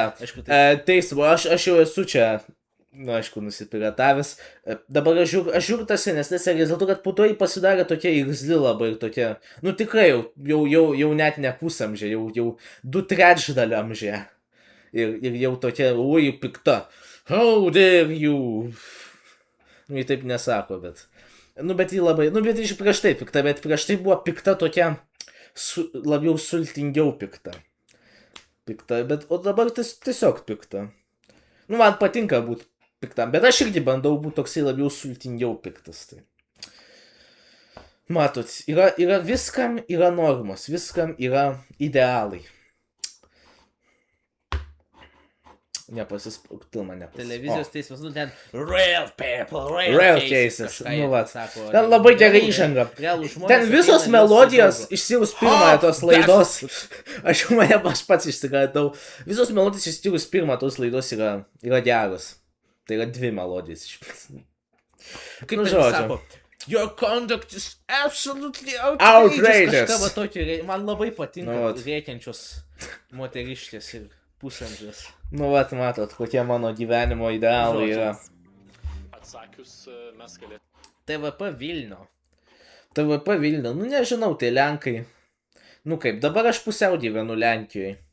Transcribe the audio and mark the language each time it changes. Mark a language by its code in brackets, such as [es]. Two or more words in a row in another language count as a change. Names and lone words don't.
[lt] Teismo, aš jau esu čia. Aišku, nusipiratavęs. Dabar aš žiūriu tas senesnės serijas, dėl to, kad po to jį pasidarė tokia irzli labai ir tokia, tikrai jau net ne pusamžė, jau 2/3 amžė. Ir jau tokia, pikta. [en] How dare you? [lt] Jį taip nesako, bet. Bet jį labai, bet iš prieš tai pikta, bet prieš tai buvo pikta tokia, labiau sultingiau pikta. O dabar tiesiog pikta. Man patinka būti piktam, bet aš irgi bandau būti toksai labiau sultingiau piktas. Tai. Matot, yra viskam yra normos, viskam yra idealai. Nepasispūktų mane. Televizijos teismas, ten [en] real people, real cases. [lt] Ten labai gerai įžanga. Ten visos melodijos išskyrus pirmąją tos laidos. Aš pats išsigądau. Visos melodijos išskyrus pirmą tos laidos yra geros. Tai yra 2 melodijos. Kaip sako, [en] your conduct is absolutely outrageous. [lt] Man labai patinka rėkiančios moteriškės ir pusamžės. Matot, kokie mano gyvenimo idealai yra. atsakius mes galėtume. TVP Vilnių. TVP Vilnių, nu nežinau, tai Lenkai. Nu kaip, dabar aš pusiau gyvenu Lenkijoje.